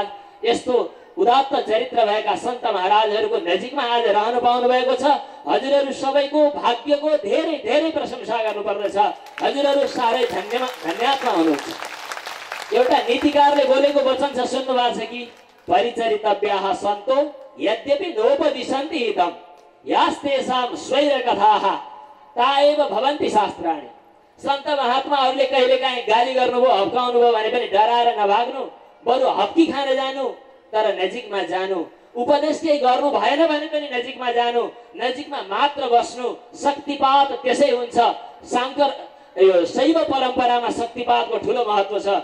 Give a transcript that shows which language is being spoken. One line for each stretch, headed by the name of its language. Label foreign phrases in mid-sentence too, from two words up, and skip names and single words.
Nepali: यस्तो उदात्त चरित्र भएका सन्त महाराजहरूको नजिकमा आज रहनु पाउनु भएको छ। हजुरहरू सबैको भाग्यको धेरै धेरै प्रशंसा गर्नुपर्दछ। हजुरहरू साह्रै धन्यवादमा हुनुहुन्छ। एउटा नीतिकारले बोलेको वचन छ, सुन्नु भएको छ कि
Sanskrit: परिचरितव्याः सन्तो यद्यपि नोपदिशन्ति हितम् यास्तेषां स्वैरकथाः ताएव भवन्ति शास्त्राणि।
Nepali: सन्त महात्माहरूले कहिलेकाहीँ गाली गर्नुभयो, हप्काउनु भयो भने पनि डराएर नभाग्नु, बरु हप्की खान जानु, तर नजिकमा जानु। उपदेश केही गर्नु भएन भने पनि नजिकमा जानु, नजिकमा मात्र बस्नु। शक्तिपात त्यसै हुन्छ। यो शैव परम्परामा शक्तिपातको ठुलो महत्व छ।